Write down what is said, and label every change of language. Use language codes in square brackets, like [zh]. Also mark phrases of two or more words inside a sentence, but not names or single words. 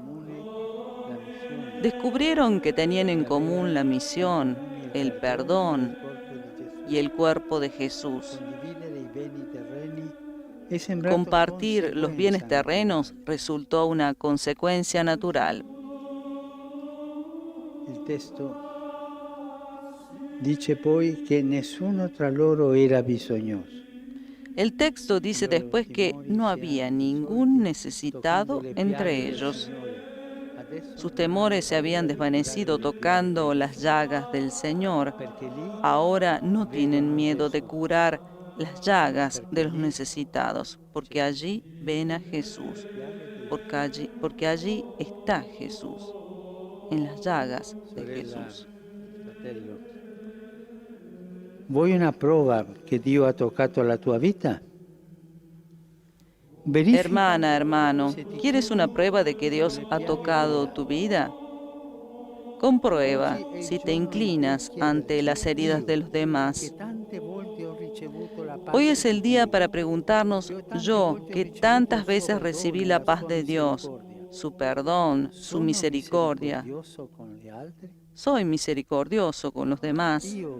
[es] Descubrieron que tenían en común la misión, el perdón y el cuerpo de Jesús. Compartir los bienes terrenos resultó una consecuencia natural. [it] Il testo dice poi che nessuno tra loro era bisognoso. [es] El texto dice después que no había ningún necesitado entre ellos. Sus temores se habían desvanecido tocando las llagas del Señor. Ahora no tienen miedo de curar las llagas de los necesitados, porque allí ven a Jesús, porque allí está Jesús, en las llagas de Jesús. [it] ¿Vuoi una prova che Dio ha toccato la tua vita? [es] Hermana, hermano, ¿quieres una prueba de que Dios ha tocado tu vida? Comprueba si te inclinas ante las heridas de los demás. Hoy es el día para preguntarnos, yo, que tantas veces recibí la paz de Dios, su perdón, su misericordia, ¿soy misericordioso con los demás?